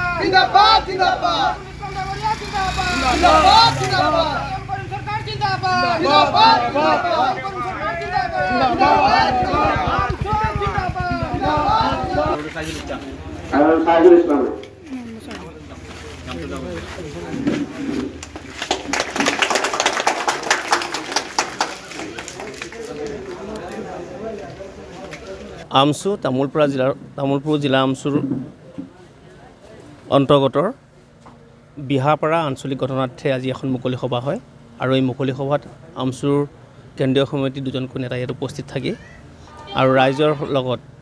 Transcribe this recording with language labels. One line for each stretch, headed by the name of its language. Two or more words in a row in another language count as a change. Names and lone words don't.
Hindi: जिंदाबाद जिंदाबाद जिंदाबाद जिंदाबाद सरकार जिंदाबाद जिंदाबाद जिंदाबाद আমচু
Assamese: তামুলপুৰ জিলা আমচুৰ অন্তৰ্গতৰ বিহাপাৰা আঞ্চলিক গঠনাৰ্থে আজি এখন মুকলি সভা হয় আৰু এই মুকলি সভাত আমচুৰ কেন্দ্ৰীয় সমিতিৰ দুজনকৈ নেতা ইয়াত উপস্থিত থাকি আৰু ৰাইজৰ লগত